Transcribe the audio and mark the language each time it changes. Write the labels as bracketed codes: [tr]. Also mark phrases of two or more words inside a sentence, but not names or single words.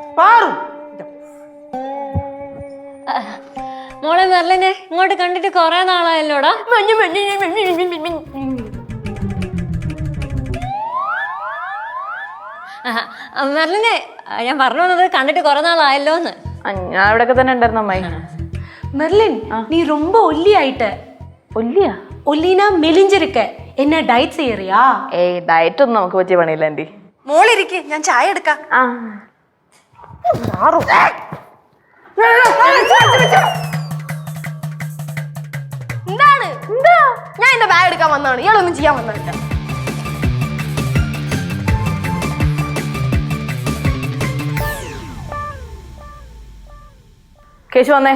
[ml] മോളെ മെർലിനെ ഇങ്ങോട്ട് കണ്ടിട്ട് കൊറേ നാളായല്ലോടാ. മെർലിനെ ഞാൻ പറഞ്ഞു വന്നത് കണ്ടിട്ട് കൊറേ നാളായല്ലോന്ന്. ഞാൻ ഇവിടെയൊക്കെ തന്നെ ഉണ്ടായിരുന്നു അമ്മായി. [ta] மெர்லின், நீ ரொம்ப ஒல்லி ஆயிட்ட. [ml] ഒല്ലിയാ? [ta] ஒல்லினா மெலிஞ்சிருக்க. என்ன டயட் செய்யறியா? [ml] ഏയ് ഡയറ്റ് ഒന്നും നമുക്ക് പറ്റിയ പണിയില്ല ആന്റി. മോളിരിക്കെ, ഞാൻ ചായ എടുക്കാം. എന്താണ്? എന്താ? ഞാൻ എന്റെ ബാഗ് എടുക്കാൻ വന്നതാണ്, ഇയാളൊന്നും ചെയ്യാൻ വന്നില്ല. കേശു വന്നേ.